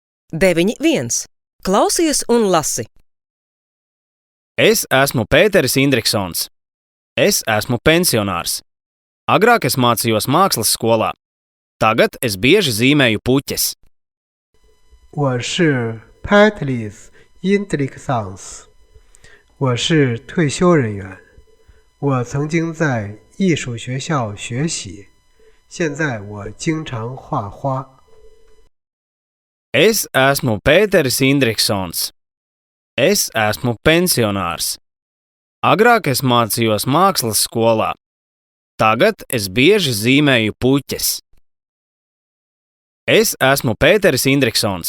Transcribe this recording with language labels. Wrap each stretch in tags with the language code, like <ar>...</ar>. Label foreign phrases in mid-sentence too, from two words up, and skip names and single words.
<lv>9.1. Klausies un lasi. Es esmu Pēteris Indriksons. Es esmu pensionārs. Agrāk es mācījos mākslas skolā. Tagad es bieži zīmēju puķes.</lv> <zh>我是 Petris Indriksons， 我是退休人员。我曾经在艺术学校学习，现在我经常画花。</zh> <lv>Es esmu Pēteris Indriksons. Es esmu pensionārs. Agrāk es mācījos mākslas skolā. Tagad es bieži zīmēju puķes. Es esmu Pēteris Indriksons.</lv>